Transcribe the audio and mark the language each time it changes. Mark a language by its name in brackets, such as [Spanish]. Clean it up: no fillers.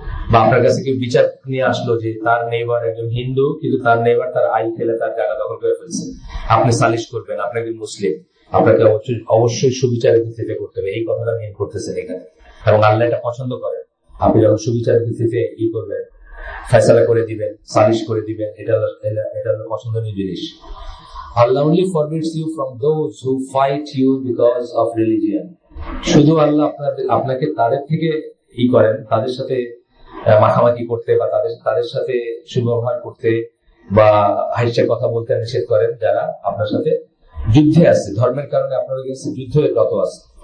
[Bangla] বা আপনার কাছে কেউ বিচার নিয়ে আসলো যে তার নেইবার একজন হিন্দু, কিন্তু তার নেইবার তার আইল খেলে তার জায়গা দখল করে ফেলছে, আপনি সালিশ করবেন, আপনি একজন মুসলিম, আপনাকে অবশ্যই সুবিচারের ভিত্তিতে করতে হবে, এই কথাটা মেন করতেছেন এখানে। এবং আল্লাহ এটা পছন্দ করেন, আপনি যখন সুবিচারের ভিত্তিতে করবেন, ফয়সালা করে দিবেন, সালিশ করে দিবেন, এটা পছন্দনীয় জিনিস। [English] Allah only forbids you from those who fight you because of religion. [Bangla] শুধু আল্লাহ আপনাকে তাদের থেকে করেন, তাদের সাথে মাখামাখি করতে বা তাদের সাথে সুব্যবহার করতে বা হাইসা কথা বলতে নিষেধ করেন, যারা আপনার সাথে যুদ্ধে আছে, ধর্মের কারণে আপনার কাছে যুদ্ধে রত আছে।